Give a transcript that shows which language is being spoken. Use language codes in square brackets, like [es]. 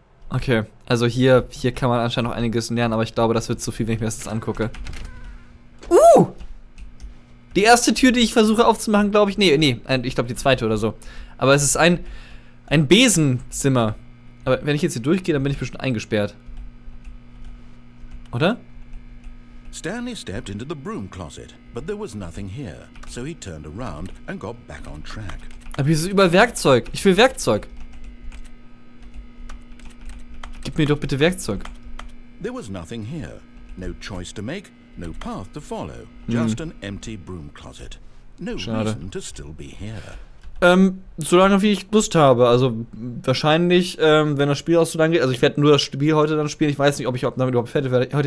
[de] Okay, also hier kann man anscheinend noch einiges lernen, aber ich glaube, das wird zu viel, wenn ich mir das jetzt angucke. Die erste Tür, die ich versuche aufzumachen, glaube ich, nee, ich glaube die zweite oder so. Aber es ist ein Besenzimmer. Aber wenn ich jetzt hier durchgehe, dann bin ich bestimmt eingesperrt. Oder? [en] Stanley stepped into the broom closet, but there was nothing here, so he turned around and got back on track. [de] Aber hier ist überall Werkzeug. Ich will Werkzeug. Gib mir doch bitte Werkzeug. [en] There was nothing here. No choice to make, no path to follow. Just an empty broom closet. No reason to still be here. [de] Solange wie ich Lust habe. Also wahrscheinlich, wenn das Spiel auch so lange geht. Also ich werde nur das Spiel heute dann spielen. Ich weiß nicht, ob ich damit überhaupt fertig werde.